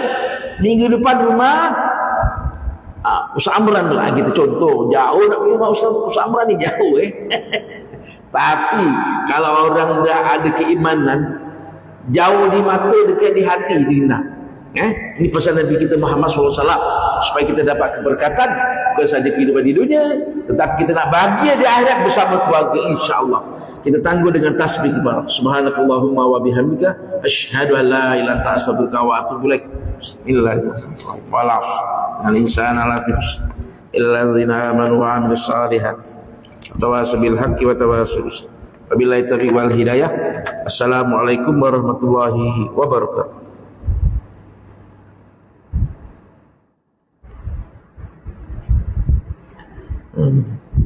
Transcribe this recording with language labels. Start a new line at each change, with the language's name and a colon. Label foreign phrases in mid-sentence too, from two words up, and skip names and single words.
Malay: Minggu depan rumah Ustaz Amran lah kita contoh, jauh nak pergi rumah Ustaz Amran ni jauh tapi kalau orang dah ada keimanan, jauh di mata dekat di hati dia nak. Ini pesan Nabi kita Muhammad SAW supaya kita dapat keberkatan bukan saja kehidupan di dunia, tetapi kita nak bahagia di akhirat bersama keluarga,
Arabic: إن شاء الله.
Malay: Kita tangguh dengan tasbih kibar.
Arabic: سبحانك اللهم وبحمدك أشهد أن لا إله إلا أنت أستغفرك وأتوب إليك. بسم الله الرحمن الرحيم والإنسان لفي خسر إلا الذين آمنوا وعملوا الصالحات وتواصوا بالحق وتواصوا. وبالله التوفيق والهداية. السلام عليكم ورحمة الله وبركاته.